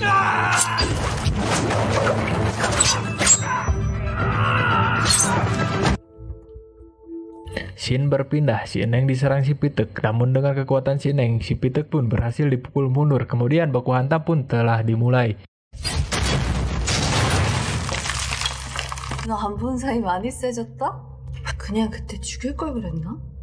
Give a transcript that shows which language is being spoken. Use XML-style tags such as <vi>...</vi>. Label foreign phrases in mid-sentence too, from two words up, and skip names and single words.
<id>Scene berpindah, si Neng diserang si Pitek. Namun dengan kekuatan si Neng, si Pitek pun berhasil dipukul mundur. Kemudian baku hantam pun telah dimulai.</id> <ko>너 안 본 사이 많이 세졌다? 그냥 그때 죽일 걸 그랬나?</ko>